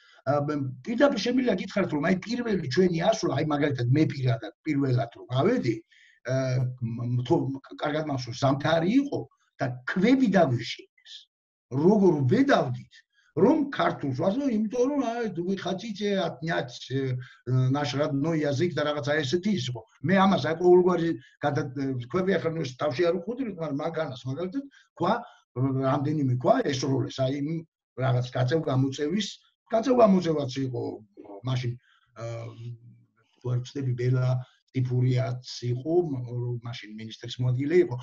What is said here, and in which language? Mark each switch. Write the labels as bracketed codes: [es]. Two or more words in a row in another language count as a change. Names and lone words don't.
[ka] პირდაპირ შემიძლია გითხრათ, რომ აი პირველი ჩვენი ასვლა, აი მაგალითად მე პირველად რომ გავედი, კარგად მახსოვს, ზამთარი იყო და ქვები დავიშინეს. როგორ ვედავდით, რომ ქართულს ვასწავლე, იმიტომ რომ აი [ru] вы хотите отнять наш родной язык [ka] და რაღაცა ესეთი იყო. მე ამას აი ყოველგვარი ქვები ახლა ნუ თავში არ ვხვდები, მაგრამ მაგანას მაგალითად ქვა რამდენიმე ქვა ესროლეს, აი რაღაც გაწევ-გამოწევაც იყო მაშინ თუ არ ვცდები ბელა ტიფურიაც იყო, მაშინ მინისტრის მოადგილე იყო.